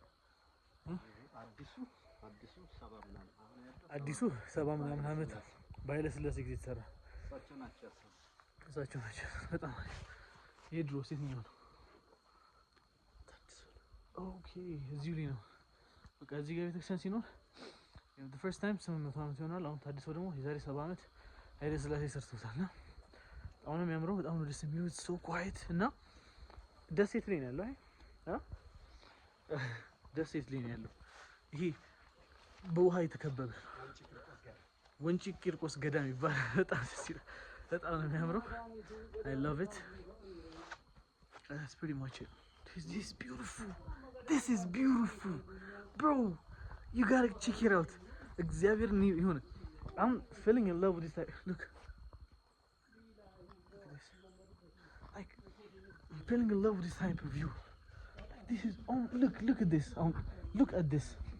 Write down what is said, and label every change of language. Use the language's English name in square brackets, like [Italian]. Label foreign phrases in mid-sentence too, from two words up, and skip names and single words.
[Amharic] አዲሱ 70 ምናምን ዓመት በኃይለ ሥላሴ ጊዜ የተሰራ እሳቸው ናቸው። በጣም የድሮ ሴትኛው ነው። ኦኬ እዚሁ ላይ ነው። በቃ እዚህ ጋር ቤተክርስቲያን ሲኖር [English] the first time [Amharic] 800 ዓመት ይሆናል። አሁን ታድሶ ደግሞ የዛሬ 70 ዓመት ኃይለ ሥላሴ ሰርተውታል። እና በጣም ነው የሚያምረው። በጣም ነው ደስ የሚለው። [English] so quiet [Amharic] እና ደሴት ላይ ነው ያለው። ደሴት ላይ ነው ያለው። ይሄ በውሃ የተከበበ ወንጪ ቂርቆስ ገዳም ይባላል። በጣም ደስ ይላል። በጣም ነው የሚያምረው። [English] I love it. That's pretty much it. This is beautiful. This is beautiful. Bro, you gotta check it out. [Amharic] እግዚአብሔር ነው ይሁን። [English] I'm falling in love with this type. Look. Like I'm falling in love with this type of view. This is look at this. Look at this.